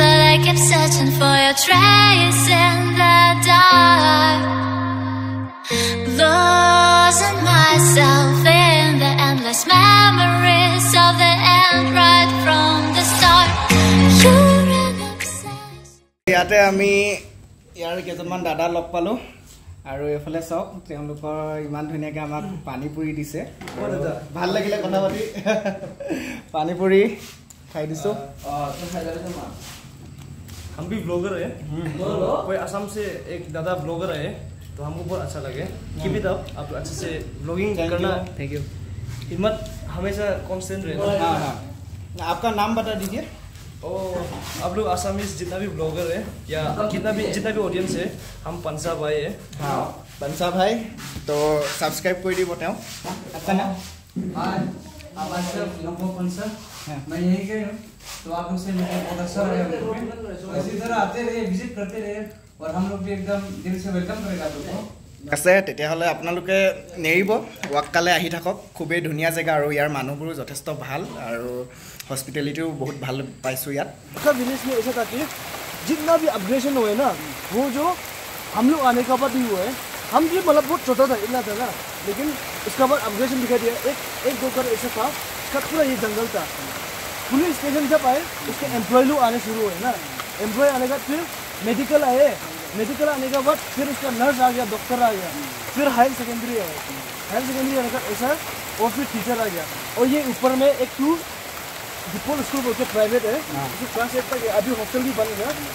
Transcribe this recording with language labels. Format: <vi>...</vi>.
<en>Trace in the dark, losing myself in the endless memories of the end right from the start. You're an obsession.</en> <as>ইয়াতে আমি ইয়াৰ কেইজনমান দাদা লগ পালো আৰু এফালে চাওক তেওঁলোকৰ ইমান ধুনীয়াকৈ আমাক পানী পুৰি দিছে ভাল লাগিলে কথা পাতি পানী পুৰি খাই দিছো</as> <hi>तो खाई जाते हैं हम भी ब्लॉगर है कोई असम से एक दादा ब्लॉगर है तो हमको बहुत अच्छा लगे</hi> <en>keep it up</en> <hi>आप अच्छे से ब्लॉगिंग करना</hi> <en>thank you</en> <hi>हिम्मत हमेशा कांस्टेंट रहना हाँ आपका नाम बता दीजिए और आप लोग आसामीज जितना भी ब्लॉगर है या जितना भी ऑडियंस है हम पंसा भाई है हाँ पंसा भाई तो सब्सक्राइब कर दी बताओ आपका नाम मैं यही कह रहा हूँ तो आप लोग से मिलकर बहुत अच्छा लगा इसी तरह आते रहे विजिट करते रहे और हम लोग भी एकदम दिल से वेलकम करेगा आप लोग को</hi> <as>আছে তেতিয়াহ'লে আপোনালোকে নেৰিব ৱাক্কালে আহি থাকক খুবেই ধুনীয়া জেগা আৰু ইয়াৰ মানুহবোৰো যথেষ্ট ভাল আৰু হস্পিটেলিটিও बहुत ভাল পাইছোঁ ইয়াত</as> <hi>अच्छा विलेज में ऐसा था कि जितना भी अपग्रेडेशन हुए ना वो जो हम लोग आने का बाद ही हुआ है हम भी मतलब बहुत छोटा था इतना था ना लेकिन उसका बाद अपग्रेडेशन दिखाई दिया एक दो कर ऐसा था इसका पूरा ये जंगल था पुलिस स्टेशन जब आए उसके एम्प्लॉय लोग आने शुरू हुए ना एम्प्लॉय आने का फिर मेडिकल आए मेडिकल आने के बाद फिर उसका नर्स आ गया डॉक्टर आ गया फिर हायर सेकेंडरी आया हायर सेकेंडरी आने का ऐसा और फिर टीचर आ गया और ये ऊपर में एक टू डिपोल स्कूल बोल के प्राइवेट है उसको क्लास 8 तक अभी हॉस्टल भी बन गया</hi>